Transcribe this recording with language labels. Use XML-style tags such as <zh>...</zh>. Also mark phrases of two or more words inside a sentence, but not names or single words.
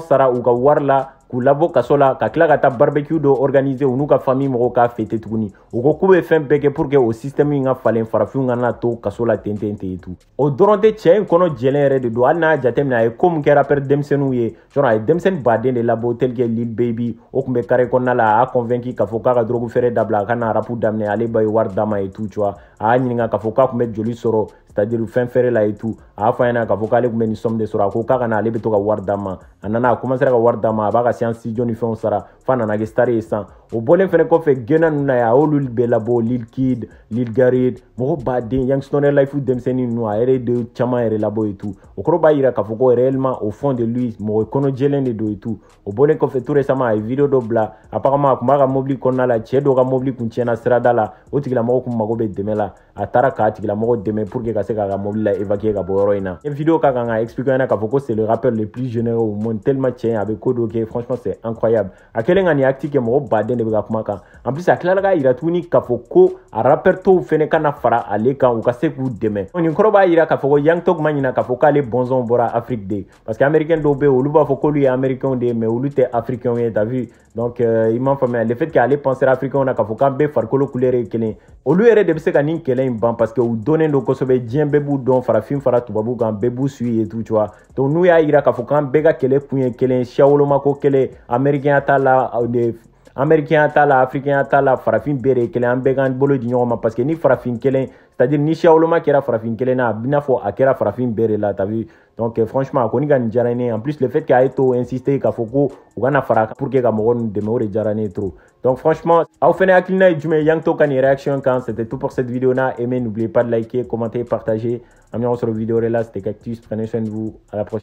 <bm>sara u ka wari la k'u labɔ kaso la ka tila ka taa barbecue dɔ organiser u n'u ka famille mɔgɔw k'a fêter tuguni u ko k'u bɛ fɛn bɛɛ kɛ</bm> <fr>pour que</fr> <bm>o système in ka falen farafinw kana to kaso la ten ten ten tout o dɔrɔn tɛ cɛ in kɔnɔ jɛlen yɛrɛ de don hali n'a y'a jateminɛ a ye ko min kɛ rappeur denmisɛnninw ye genre a ye denmisɛnnin baden de labɔ</bm> <fr>tel que</fr> <bm>Lil Baby o tun bɛ carré kɔnɔna la a y'a convaincu k'a fɔ k'a ka drogue feere dabila a ka na rap daminɛ ale ba ye wari d'a ma</bm> <fr>et tout tu vois</fr> <bm>a y'a ɲininka k'a fɔ k'a tun bɛ joli sɔrɔ</bm> <fr>c'est à dire</fr> <bm>fɛn feere la</bm> <fr>et tout</fr> <bm>a y'a fɔ a ɲɛna k'a fɔ k'ale tun bɛ nin somme de sɔrɔ a ko k'a ka na ale bɛ to ka wari d'a ma a nana a commencé ka wari d'a ma a b'a ka</bm> <fr>séance studio</fr> <bm>ni fɛnw sara f'a nana kɛ star ye san o bɔlen fɛnɛ kɔfɛ gɛnna ninnu na a y'olu bɛɛ labɔ Lil Kid Lil Gareth mɔgɔ baden Youngstoner Life denmisɛnnin ninnu a yɛrɛ de caman yɛrɛ labɔ</bm> <fr>et tout</fr> <bm>o kɔrɔ b'a yira k'a fɔ ko</bm> <fr>réellement au fond de lui</fr> <bm>mɔgɔ kɔnɔ jɛlen de don</bm> <fr>et tout</fr> <bm>o bɔlen kɔfɛ</bm> <fr>tout récemment</fr> <bm>a ye vidéo dɔ bila apparemment a tun b'a ka mobili kɔnɔna la cɛ dɔ ka mobili kun tiɲɛna sirada la o tigilamɔgɔ kun mago bɛ dɛmɛ la a taara k'a tigilamɔgɔ dɛmɛ</bm> <fr>pour que</fr> <bm>ka se k'a ka mobili la évacuer ka bɔ yɔrɔ in na ni vidéo ka kan ka expliquer ɲɛna k'a fɔ ko</bm> <fr>c'est le rappeur le plus généreux au monde tellement</fr> <bm>cɛ a bɛ ko dɔ kɛ</bm> <fr>franchement c'est incroyable</fr> <bm>a kɛlen ka nin acte kɛ mɔgɔ baden de bɛ ka kuma kan</bm> <fr>en plus</fr> <bm>a tilala k'a yira tuguni k'a fɔ ko a rappeur tɔw fɛnɛ kana fara ale kan u ka se k'u dɛmɛ nin kɔrɔ b'a yira k'a fɔ ko Young Thug ma ɲina k'a fɔ k'ale bɔnsɔnw bɔra Afrique de</bm> <fr>parce que américain</fr> <bm>dɔw bɛ yen olu b'a fɔ k'olu ye américain de ye mais olu tɛ africain ye</bm> <fr>t'as vu donc</fr> <bm>i m'a faamuya</bm> <fr>le fait</fr> <bm>qu'ale penser africain na k'a fɔ k'an bɛɛ farikolo couleur ye kelen olu yɛrɛ de bɛ se ka nin kɛlɛ in ban</bm> <fr>parce que</fr> <bm>u donnen don kosɛbɛ diɲɛ bɛɛ b'u dɔn farafin fara tubabu kan bɛɛ b'u</bm> <fr>suit et tout tu vois.</fr> <bm>Donc n'u y'a yira k'a fɔ k'an bɛɛ ka kɛlɛ kun ye kelen siya wolomako kelen américain t'a la américain t'a la africain t'a la farafin bɛɛ de ye kelen an bɛɛ k'an bolo di ɲɔgɔn ma</bm> <fr>parce que</fr> <bm>ni farafin kelen</bm> <fr>c'est-à-dire</fr> <bm>ni siya woloma kɛra farafin kelen na a b'i n'a fɔ a kɛra farafin bɛɛ de la</bm> <fr>t'as vu. Donc franchement</fr> <bm>a kɔni ka nin diyara ne ye</bm> <fr>en plus le fait que</fr> <bm>a ye to insister k'a fɔ ko u kana fara</bm> <fr>pour que</fr> <bm>ka mɔgɔ ninnu dɛmɛ o de diyara ne ye trop.</bm> <fr>Donc franchement</fr> <bm>aw fɛnɛ hakilina ye jumɛn Yang To ka nin réaction kan.</bm> <fr>C'était tout pour cette vidéo n'a aimé, n'oubliez pas de liker, commenter, partager.</fr> <bm>An bɛ ɲɔgɔn sɔrɔ vidéo wɛrɛ la,</bm> <fr>c'était Cactus, prenez soin de vous, à la prochaine.</fr>